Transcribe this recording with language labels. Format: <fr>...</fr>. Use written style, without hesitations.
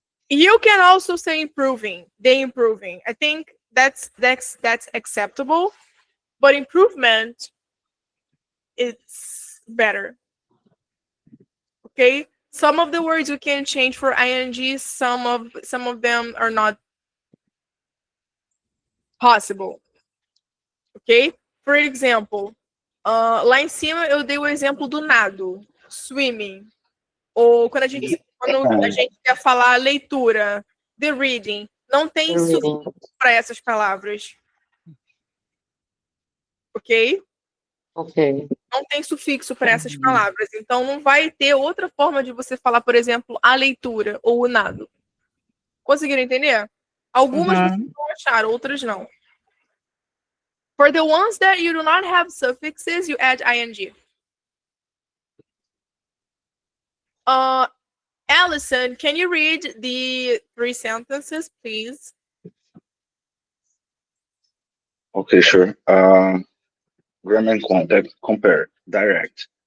<en>You can also say improving, the improving. I think that's acceptable, but improvement, it's better. Okay? Some of the words you can change for ing, some of them are not possible. Ok? For example,</en> <pt>lá em cima eu dei o exemplo do nado, swimming. Ou quando a gente quer falar leitura,</pt> <en>the reading,</en> <pt>não tem sufixo para essas palavras. Ok? Ok. Não tem sufixo para essas palavras. Então não vai ter outra forma de você falar, por exemplo, a leitura ou o nado. Conseguiram entender? Algumas vocês vão achar, outras não.</pt> <en>For the ones that you do not have suffixes, you add ing. Allison, can you read the 3 sentences, please? Okay, sure. Grammar and context, compare, direct.</en>